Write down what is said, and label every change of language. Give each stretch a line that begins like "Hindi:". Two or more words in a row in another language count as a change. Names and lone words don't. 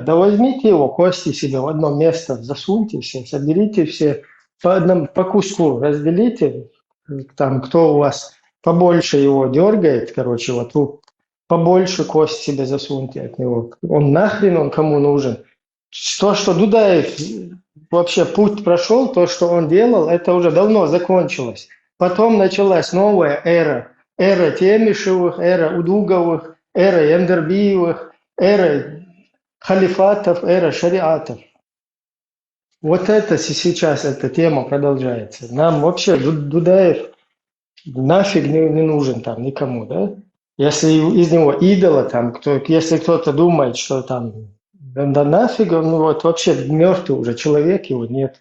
Russian: Да возьмите его, кости себе в одно место, засуньте все, соберите все по куску, разделите, там, кто у вас побольше его дергает, короче, вот побольше кость себе засуньте от него. Он нахрен, он кому нужен? То, что Дудаев вообще путь прошел, то, что он делал, это уже давно закончилось. Потом началась новая эра. Эра Темишевых, эра Удуговых, эра Яндербиевых, эра халифатов, эра шариатов. Вот это сейчас, эта тема продолжается. Нам вообще Дудаев нафиг не нужен там никому, да? Если из него идола, там, если кто-то думает, что там, да нафиг, ну вот вообще мертвый уже человек, его нет.